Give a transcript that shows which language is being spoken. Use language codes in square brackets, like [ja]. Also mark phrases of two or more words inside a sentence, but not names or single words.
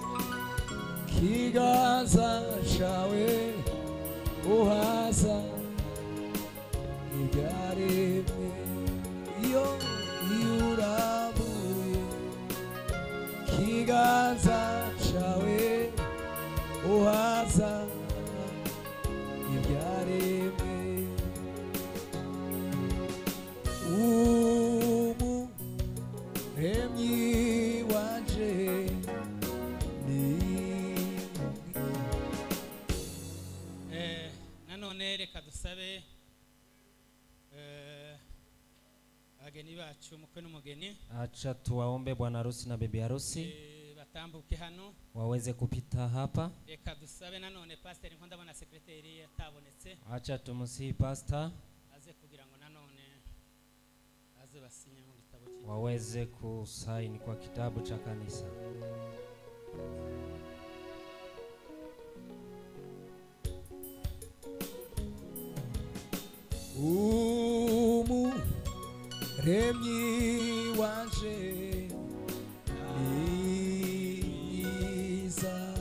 [rw] ikiganza cyawe uhaza ibyaremwe iyo iuramuye ikiganza cyawe uhaza ibyaremwe umuremyi wanje nanone reka dusabe abageni bacu, umukwe n'umugeni, [sw] Acha tuwaombe bwana harusi na bibi harusi [rw] batambuke hano. [sw] waweze kupita hapa. [rw] Reka dusabe nanone pasiteri Nkondaba na sekreteri atabonetse, [sw] Acha tumusihi pastor [rw] aze kugira ngo nanone aze basinye mu gitabo cye. [sw] waweze kusaini kwa kitabu cha kanisa. [rw] umuremyi wanje mwiza